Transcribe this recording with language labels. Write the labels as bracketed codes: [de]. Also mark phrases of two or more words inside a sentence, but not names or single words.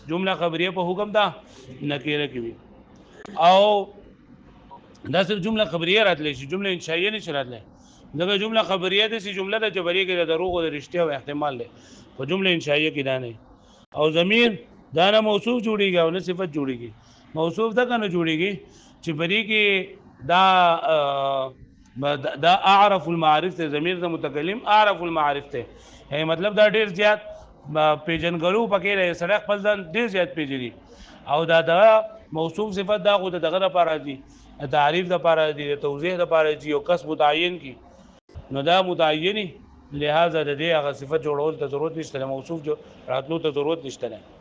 [ps] جمله خبریه په حکم دا نکره کې وي، او دا صرف جمله خبریه راتلی شي، جمله انشائیه نشي راتلی. ځکه جمله خبریه داسې جمله ده چې بریه کې د دروغ او د رښتیا او احتمال دی، په جمله انشائیه کې دا نه. او ضمیر دا نه موصوف جوړیږي او نه صفت جوړیږي. موصوف دا کنه جوړیږي چې بری کې دا [ar] اعرف المعارف [ps] ته، ضمیر د متکلم [ar] اعرف المعارف [ps] ته، مطلب دا ډیر زیات پیژنګلو پکې لري، سره خپل ځان ډیر زیات پیژني. او دا موصوف صفت دا خو دغه لپاره دي، تعریف لپاره دي، توضیح لپاره دي، یو کس متعین کی نو دا متعینی، لہذا د دې هغه صفت جوړول ته ضرورت نشته، موصوف جو راتلو ته ضرورت نشته.